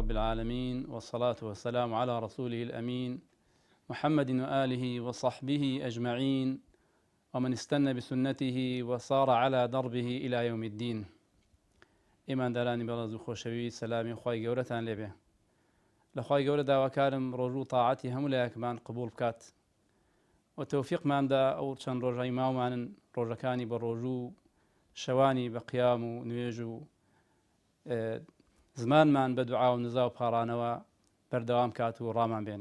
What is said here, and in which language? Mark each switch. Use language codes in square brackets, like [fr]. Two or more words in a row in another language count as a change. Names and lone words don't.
[ar] العالمين، والصلاة والسلام على رسوله الأمين محمد وآله وصحبه أجمعين، ومن استنى بسنته وصار على دربه إلى يوم الدين. [ckb] إيمان داراني بەڕێز و خۆشەوی سەلامی خوای گەورەتان لێبێ. لە خوای گەورە داواکارم ڕۆژ و تاعەتی هەموو لایەکمان قبول بکات و تەوفیقماندا ئەو چەند ڕۆژەی ماومانن ڕۆژەکانی بە ڕۆژوو شەوانی بە قیام و نوێژ و زمانمان بە دوعا و نزا و پاڕانەوە بەردەوام کات و ڕامان بێنێ.